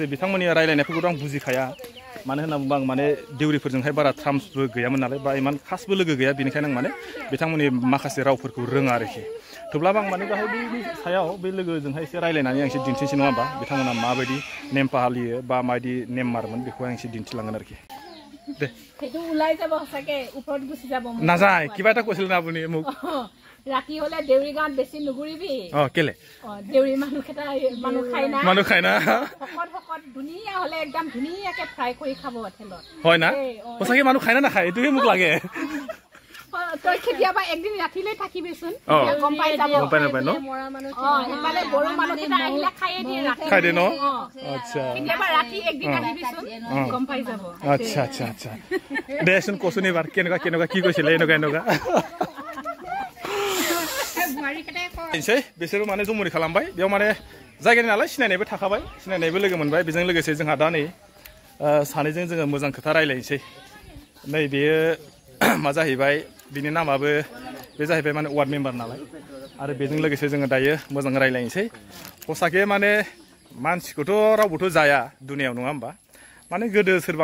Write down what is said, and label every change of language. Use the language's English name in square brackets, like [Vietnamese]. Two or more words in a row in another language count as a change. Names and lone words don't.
[Bodo] बिथांमोननि रायलायनायफोरखौथ' आं बुजिखाया मानो होनना बुंबा आं माने देउरिफोरजोंहाय बारा ट्राम्सबो गैयामोन नालाय बा इमान खासबो लोगो गैया बेनिखायनो आं माने बिथांमोननि माखासे रावफोरखौ रोङा आरोखि थेवब्लाबो आं माने बेहाय बेनि सायाव बे लोगोजोंहाय एसे रायलायनानै आं एसे दिन्थिनोसै नङा होमबा बिथांमोना माबायदि नेम फालियो बा माबायदि नेम मारमोन बेखौ आं एसे दिन्थिलांगोन आरोखि दे नाजाय किबा [Assamese] এটা কৈছিল না আপুনি মোক ৰাতি হলে দেউৰি গাঁৱত বেছি নুগুৰিবি কেলে দেউৰি মানুহ খাই না ফকত ধুনীয়া হলে একদম ধুনীয়াকে ফ্ৰাই কৰি খাব হোটেলত হয় না সঁচাকে মানুহ খাই না নাখায় এইটোহে মোক লাগে তই কেতিয়াবা একদিন ৰাতিলৈ থাকিবিচোন গম পাই নাপায় ন মানে বড়ো মানুহকেইটা আহিলে খাই দিয়ে ন আচ্ছা কেতিয়াবা ৰাতি একদিন আহিবিচোন গম পাই যাব আচ্ছা দেচোন কচোন এবাৰ কেনেকুৱা কি কৈছিলে এনেকুৱা [Bodo] बिसोरो माने जमुरि खालामबाय बेयाव माने जायगानि नालाय सिनायनायबो थाखाबाय सिनायनायबो लोगो मोनबाय बेजों लोगोसे जोंहा दा नै सानैजों जोङो मोजां खोथा रायलायनोसै नै बेयो मा जाहैबाय बिनि नामाबो बे जाहैबाय माने [English] ward member [Bodo] नालाय आरो बेजों लोगोसे जोङो दायो मोजां रायलायनोसै हसाके माने मानसिखौथ' रावबोथ' जाया दुनियाव नङा होमबा माने गोदो सोरबा